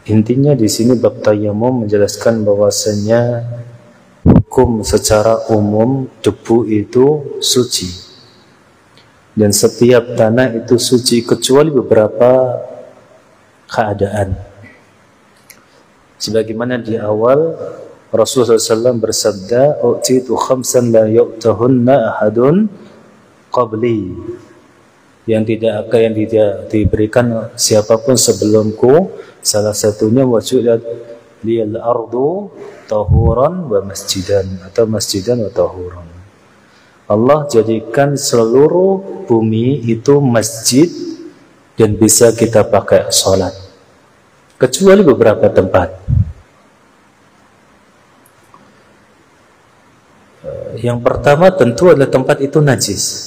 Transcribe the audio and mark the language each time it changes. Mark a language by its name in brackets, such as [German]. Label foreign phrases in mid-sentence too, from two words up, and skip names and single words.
[Indonesian] Intinya di sini bab tayamum menjelaskan bahwasanya hukum secara umum debu itu suci dan setiap tanah itu suci kecuali beberapa keadaan. Sebagaimana di awal Rasulullah SAW bersabda, [Arabic] "أعطيت خمسا لا يعطهن أحد قبلي." [Indonesian] Yang tidak diberikan siapapun sebelumku, salah satunya [Arabic] وجعلت لي الأرض طهورا و مسجدا, [Indonesian] atau [Arabic] مسجدا و طهورا. [Indonesian] Allah jadikan seluruh bumi itu masjid dan bisa kita pakai sholat kecuali beberapa tempat. Yang pertama tentu adalah tempat itu najis.